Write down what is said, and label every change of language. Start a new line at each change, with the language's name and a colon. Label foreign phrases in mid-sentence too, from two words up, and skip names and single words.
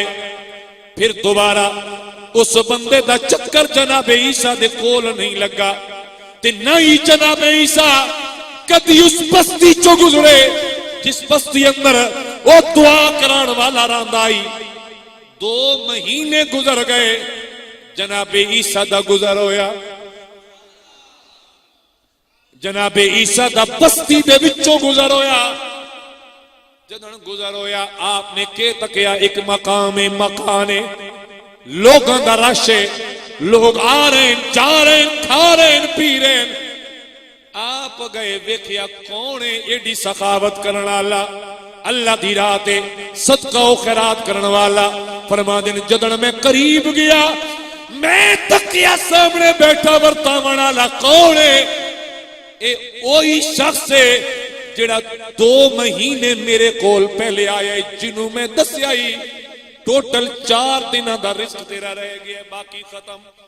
Punjabi: پھر دوبارہ اس بندے دا چکر جناب عیسیٰ دے کول نہیں لگا، تے نہ ہی جناب عیسیٰ کدی اس بستی چو گزرے جس بستی اندر وہ دعا کران والا راندا آئی۔ 2 مہینے گزر گئے، جناب عیسیٰ دا گزر ہویا، جناب عیسیٰ دا بستی دے وچوں گزر ہویا۔ جدن گزر ہویا آپ نے کہ تکیا ایک مقام مکانے، لوگاں دا رش ہے،
Urdu: لوگ آ رہے ہیں، جا رہے ہیں،
Punjabi: کھا رہے ہیں، پی رہے ہیں۔ آپ گئے ویکھیا کون ہے ایڈی سخاوت کرن والا، اللہ دی راہ تے صدقہ و خیرات کرن والا۔ فرما دین جدن میں قریب گیا، میں تکیا سامنے بیٹھا ورتاون والا کون ہے؟ اے وہی شخص ہے جڑا 2 مہینے میرے کول پہلے آیا ہے، جنہوں میں دسیا ہی ٹوٹل 4 دنوں دا رزق تیرا رہ گیا، باقی ختم۔